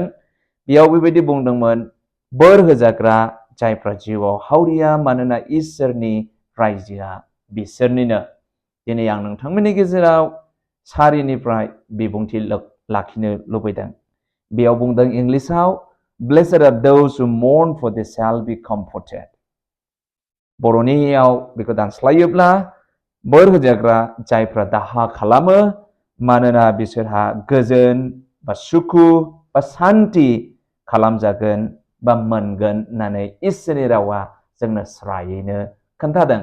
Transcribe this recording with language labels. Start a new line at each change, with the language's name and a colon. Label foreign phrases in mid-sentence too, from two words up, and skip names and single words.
Bodo: बेयाव बेबायदि बुंदोंमोन, बोर होजाग्रा जायफ्रा जिउआव हावरिया, मानोना इसोरनि रायजोआ बिसोरनिनो। दिनै आं नोंथांमोननि गेजेराव सारिनिफ्राय बिबुंथि लाखिनो लुबैदों। बेयाव बुंदों इंलिसाव,
English: Blessed are those who mourn, for they shall be comforted.
Bodo: बर'नियाव बेखौ दानस्लायोब्ला, बोर होजाग्रा जायफ्रा दाहा खालामो, मानोना बिसोरहा गोजोन बा सुखु बा सान्ति खालामजागोन बा मोनगोन होननानै इसोरनि रावा जोंनो स्रायैनो खोन्थादों।